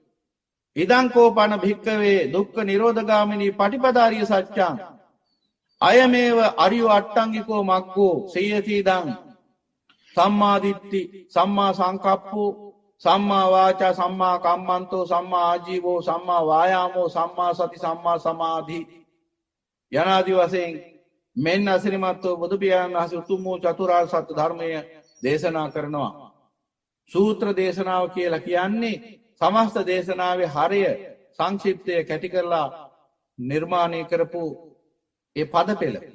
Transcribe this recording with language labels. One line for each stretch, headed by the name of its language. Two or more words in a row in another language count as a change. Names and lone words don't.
Pali: ඉදං කෝපන භික්කවේ දුක්ඛ නිරෝධගාමිනී පටිපදාරිය සත්‍යං අයමේව අරියෝ අට්ටංගිකෝ මග්ගෝ සේයති ඉදං සම්මා දිට්ඨි සම්මා සංකප්පෝ සම්මා වාචා සම්මා කම්මන්තෝ සම්මා ආජීවෝ සම්මා වායාමෝ සම්මා සති සම්මා සමාධි
Sinhala: යනාදී වශයෙන් මෙන්න අසිරිමත්ව බුදු පියාණන් වහන්සේ උතුම් වූ චතුරාර්ය සත්‍ය ධර්මය දේශනා කරනවා. සූත්‍ර දේශනාව කියලා කියන්නේ සමස්ත දේශනාවේ හරය සංක්ෂිප්තය කැටි කරලා නිර්මාණය කරපු ඒ පද පෙළ.